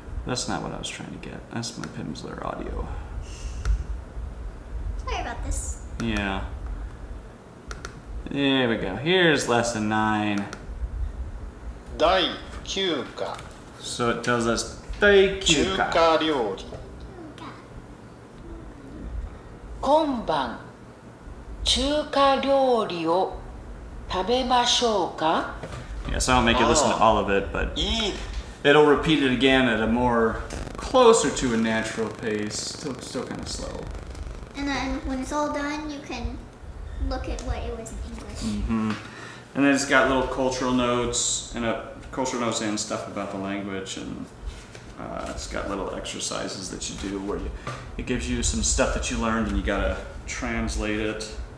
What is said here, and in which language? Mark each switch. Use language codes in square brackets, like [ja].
[en] That's not what I was trying to get. That's my Pimsleur audio. Sorry about this. Yeah. There we go. Here's lesson 9. [ja] 第9課 [en] So it tells us 第9課。 [ja] 中華料理今晩中華料理を食べましょうか [en] Yeah, so I don't make you listen to all of it, but [ja] いい [en] it'll repeat it again at a more closer to a natural pace. Still kind of slow. And then when it's all done, you can look at what it was in English. Mm-hmm. And then it's got little cultural notes and stuff about the language, and it's got little exercises that you do where it gives you some stuff that you learned and you gotta translate it.